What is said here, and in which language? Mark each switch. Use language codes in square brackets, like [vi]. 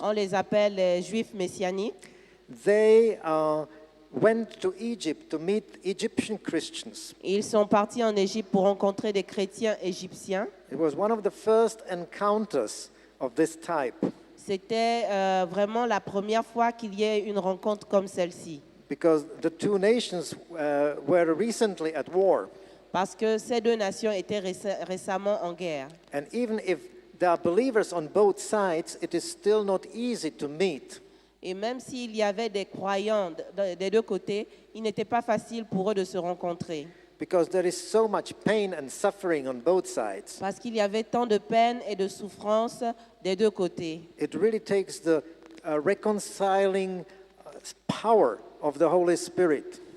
[fr] on les appelle les Juifs messianiques. [en] They went to Egypt to meet Egyptian Christians. [fr] Ils sont partis en Égypte pour rencontrer des chrétiens égyptiens. [en] It was one of the first encounters of this type [fr] C'était vraiment la première fois qu'il y ait une rencontre comme celle-ci. [en] because the two nations were recently at war. [fr] Parce que ces deux nations étaient récemment en guerre. [en] And even if there are believers on both sides, it is still not easy to meet. [fr] Et même s'il y avait des croyants des deux côtés, il n'était pas facile pour eux de se rencontrer. [en] Because there is so much pain and suffering on both sides. [fr] Parce qu'il y avait tant de peine et de souffrance des deux côtés. [en] It really takes the reconciling power of the Holy Spirit.